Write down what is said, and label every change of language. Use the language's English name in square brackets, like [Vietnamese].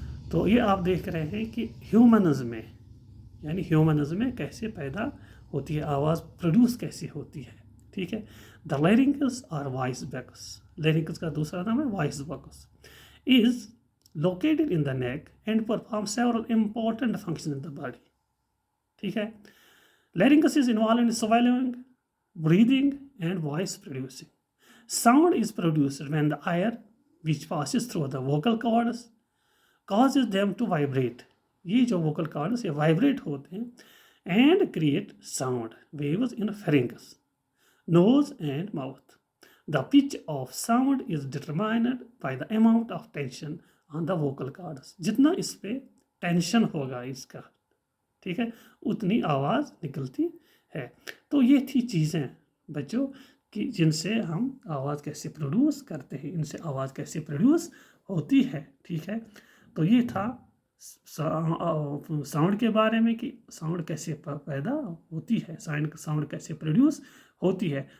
[Hindi] तो ये आप देख रहे हैं कि ह्यूमन्स में, यानी ह्यूमन्स में कैसे पैदा होती है, आवाज़ प्रोड्यूस कैसे होती है. ठीक है, [English] the larynx और voice box, [Hindi] लेरिंक्स का दूसरा नाम है voice box, [English] Is located in the neck and perform several important function in the body. [Hindi] ठीक है, [English] larynx is involved in swallowing, breathing, and voice producing. Sound is produced when the air which passes through the vocal cords causes them to vibrate. [Hindi] ये जो vocal cords ये vibrate होते हैं [English] and create sound waves in pharynx, nose and mouth. The pitch of sound is determined by the amount of tension on the vocal cords. [Hindi] जितना इस पे tension होगा इसका, ठीक है, उतनी आवाज़ निकलती है. तो ये थी चीज़ें बच्चों कि जिनसे हम आवाज़ कैसे प्रोड्यूस करते हैं, इनसे आवाज़ कैसे प्रोड्यूस होती है. ठीक है, तो ये था साउंड के बारे में कि साउंड कैसे पैदा होती है, साउंड कैसे प्रोड्यूस होती है.